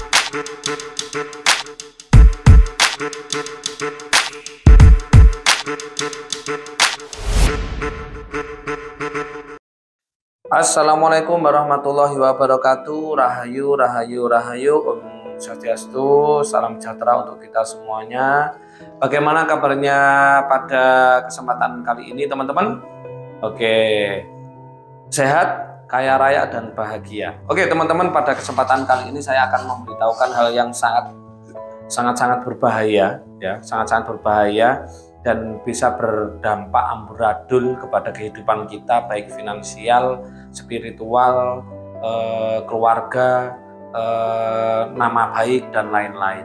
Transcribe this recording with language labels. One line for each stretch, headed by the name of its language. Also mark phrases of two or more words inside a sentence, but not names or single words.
Arabic: السلام عليكم ورحمة الله وبركاته.
Indonesian: Rahayu, rahayu, rahayu. Om Swastiastu, salam sejahtera untuk kita semuanya. Bagaimana kabarnya pada kesempatan kali ini, teman-teman? Oke, sehat, kaya raya, dan bahagia. Oke, teman-teman, pada kesempatan kali ini saya akan memberitahukan hal yang sangat berbahaya, ya, sangat berbahaya dan bisa berdampak amburadul kepada kehidupan kita, baik finansial, spiritual, keluarga, nama baik, dan lain-lain.